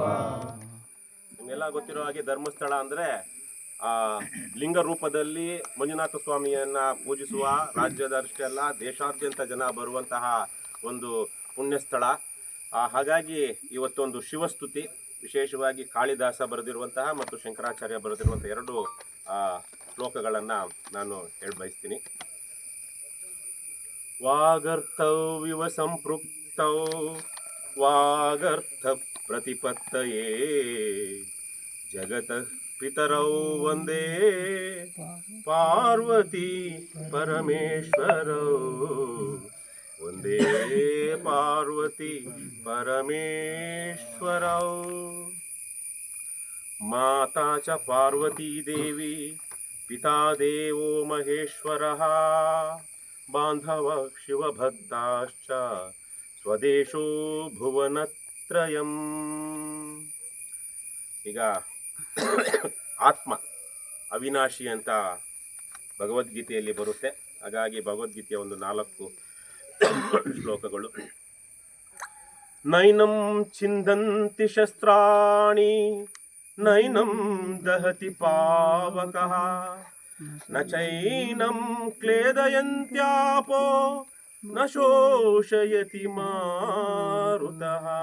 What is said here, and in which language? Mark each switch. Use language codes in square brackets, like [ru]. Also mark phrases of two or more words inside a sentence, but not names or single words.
[kn] ನಿಮ್ಗೆಲ್ಲ ಗೊತ್ತಿರೋ ಹಾಗೆ ಧರ್ಮಸ್ಥಳ ಅಂದರೆ ಲಿಂಗ ರೂಪದಲ್ಲಿ ಮಂಜುನಾಥ ಸ್ವಾಮಿಯನ್ನು ಪೂಜಿಸುವ ರಾಜ್ಯದಷ್ಟೇ ಅಲ್ಲ ದೇಶಾದ್ಯಂತ ಜನ ಬರುವಂತಹ ಒಂದು ಪುಣ್ಯಸ್ಥಳ. ಹಾಗಾಗಿ ಇವತ್ತೊಂದು ಶಿವಸ್ತುತಿ, ವಿಶೇಷವಾಗಿ ಕಾಳಿದಾಸ ಬರೆದಿರುವಂತಹ ಮತ್ತು ಶಂಕರಾಚಾರ್ಯ ಬರೆದಿರುವಂಥ ಎರಡು ಶ್ಲೋಕಗಳನ್ನು ನಾನು ಹೇಳಬಯಸ್ತೀನಿ. [sa] ವಾಗರ್ಥವಿವ ಸಂಪೃಕ್ತೌ ವಾಗರ್ಥ ಪ್ರತಿಪತ್ತಯೇ ಜಗತಃ ಪಿತರೌ ವಂದೇ ಪಾರ್ವತಿ ಪರಮೇಶ್ವರೌ, ವಂದೇ ಪಾರ್ವತಿ ಪರಮೇಶ್ವರೌ. ಮಾತಾ ಚ ಪಾರ್ವತೀ ದೇವಿ ಪಿತಾ ದೇವೋ ಮಹೇಶ್ವರಃ, ಬಾಂಧವ ಶಿವಭಕ್ತಾಶ್ಚ ಸ್ವದೇಶೋ ಭುವನತ್ರಯಂ. [kn] ಈಗ ಆತ್ಮ ಅವಿನಾಶಿ ಅಂತ ಭಗವದ್ಗೀತೆಯಲ್ಲಿ ಬರುತ್ತೆ. ಹಾಗಾಗಿ ಭಗವದ್ಗೀತೆಯ ಒಂದು 4 ಶ್ಲೋಕಗಳು. [sa] ನೈನಂ ಛಿಂದಂತಿ ಶಸ್ತ್ರಾಣಿ ನೈನಂ ದಹತಿ ಪಾವಕಃ ನ ಚೈನಂ ಕ್ಲೇದಯಂತ್ಯಾಪೋ ನ ಶೋಷಯತಿ ಮಾರುತಃ.